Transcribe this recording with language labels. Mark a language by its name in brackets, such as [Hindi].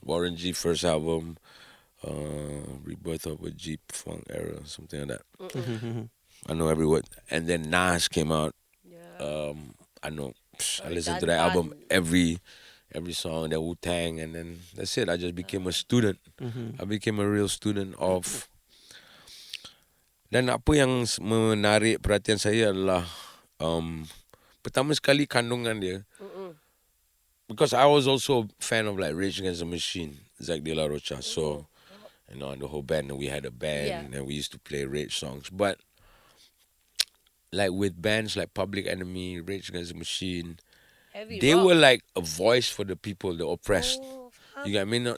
[English] Warren G first album, Rebirth of a Jeep Funk Era, something like that. I know every word. And then Nas came out. I know. I listened to that album every song. Then Wu-Tang, and then that's it. I just became a student. I became a real student of. [Malay] Dan apa yang menarik perhatian saya adalah pertama sekali kandungan dia. [English] Because I was also a fan of like Rage Against the Machine, Zack De La Rocha. So, the whole band, we had a band and we used to play Rage songs. But like with bands like Public Enemy, Rage Against the Machine, they were like a voice for the people, the oppressed. You get me?